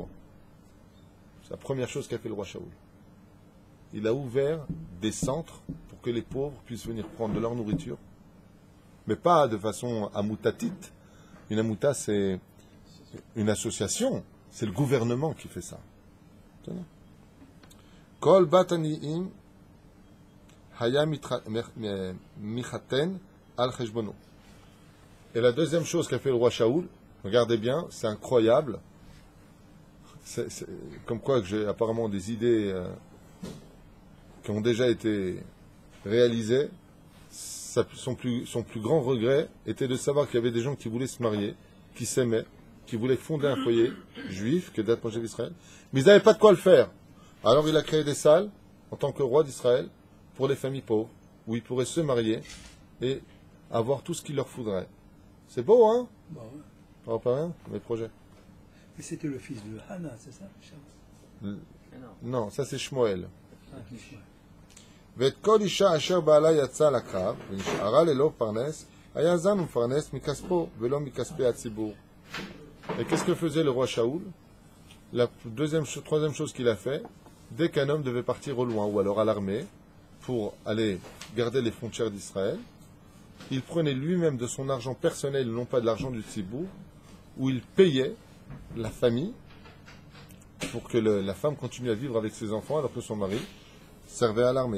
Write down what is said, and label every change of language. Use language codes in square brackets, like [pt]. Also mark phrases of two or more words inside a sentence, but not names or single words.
[fr] C'est la première chose qu'a fait le roi Shaoul. Il a ouvert des centres pour que les pauvres puissent venir prendre de leur nourriture, mais pas de façon amutatite. Une amuta, c'est une association. C'est le gouvernement qui fait ça. [he] כל בטניים היה מחתן על חשבונו. [fr] Et la deuxième chose qu'a fait le roi Shaoul, regardez bien, c'est incroyable. C'est comme quoi que j'ai apparemment des idées qui ont déjà été réalisées. Son plus grand regret était de savoir qu'il y avait des gens qui voulaient se marier, qui s'aimaient, qui voulaient fonder un foyer juif, que d'être projet d'Israël, mais ils n'avaient pas de quoi le faire. Alors il a créé des salles, en tant que roi d'Israël, pour les familles pauvres, où ils pourraient se marier et avoir tout ce qu'il leur faudrait. C'est beau, hein? Bon, ouais. Ça va pas rien, mes projets. Et c'était le fils de Hannah, c'est ça? Non, ça c'est Shmuel. Ishmael. [he] ואת כל אישה אשר בעלה יצא לקרב ונשארה ללא פרנס, היה זן ומפרנס מכספו ולא מכספי הציבור. [fr] Et qu'est-ce que faisait le roi Shaoul? La troisième chose qu'il a fait, dès qu'un homme devait partir au loin ou alors à l'armée pour aller garder les frontières d'Israël, il prenait lui-même de son argent personnel, non pas de l'argent du Tzibour, où il payait la famille pour que la femme continue à vivre avec ses enfants alors que son mari servait à l'armée.